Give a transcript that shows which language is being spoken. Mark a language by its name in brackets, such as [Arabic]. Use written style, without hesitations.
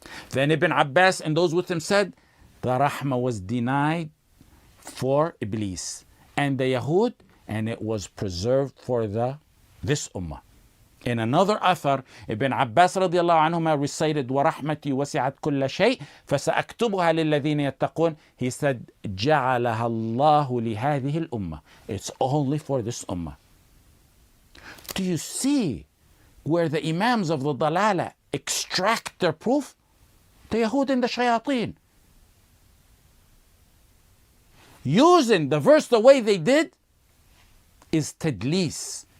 [English] Then Ibn Abbas and those with him said, the rahmah was denied for Iblis and the Yahud, and it was preserved for this ummah. In another athar, Ibn Abbas radiallahu anhuma recited, [Arabic] وَرَحْمَتِي وَسِعَتْ كُلَّ شَيْءٍ فَسَأَكْتُبُهَا لِلَّذِينَ يَتَّقُونَ. [English] He said, [Arabic] جَعَلَهَا اللَّهُ لِهَذِهِ الْأُمَّةِ. [English] It's only for this ummah. Do you see where the imams of the dalala extract their proof? The Yahud and the shayateen. Using the verse the way they did is tadlis.